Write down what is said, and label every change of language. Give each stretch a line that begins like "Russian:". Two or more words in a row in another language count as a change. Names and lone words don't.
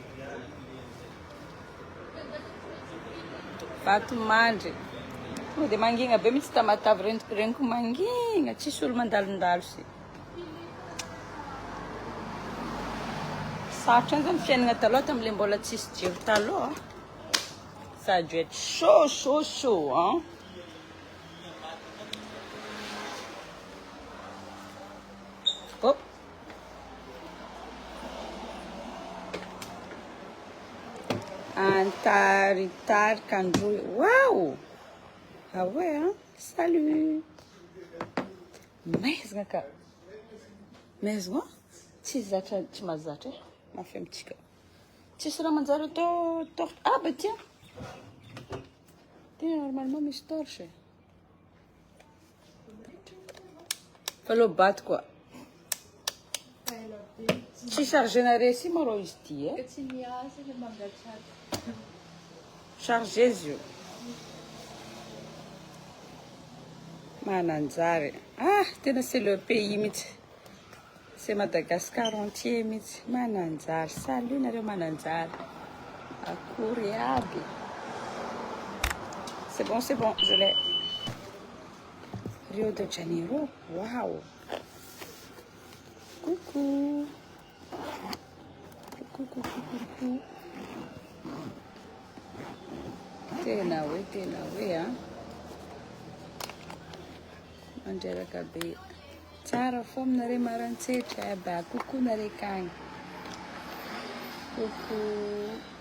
Malagasy: Vatomandry. De mangina be mitsy Tamatave reniko mangina, tsisy olo mandalondalo si. Sarotra zany fiainana taloha tam'le mbola tsisy jiro taloha.
French: Ça a dû être chaud, hein? Oh.
Malagasy: Antaritar Kandroy. Waouh!
French: Ah ouais, hein? Salut!
Malagasy: Maizina ka. Maizina? Tsy zatra, tsy mazatra e. Mafemitsika. Tsisy raha manjary atao torche.
French: Ah bah tiens! Normalement misy torche.
Malagasy: Fallo bato quoi. Tsy chargenare si maro izy ty e. Chargé izy io. Mananjary. Tena
French: c'est le pays
Malagasy: mitsy.
French: C'est Madagascar entier
Malagasy: mitsy. Mananjary. Salut nareo Mananjary. Akory aby.
French: C'est bon, je l'ai.
Malagasy: Rio de Janeiro, waouh.
French: Coucou. Coucou.
Malagasy: Tena we, hein. Mandrera kabe. Tsara fo aminare marantsetra, ba coucou nare kagny.
French: Coucou.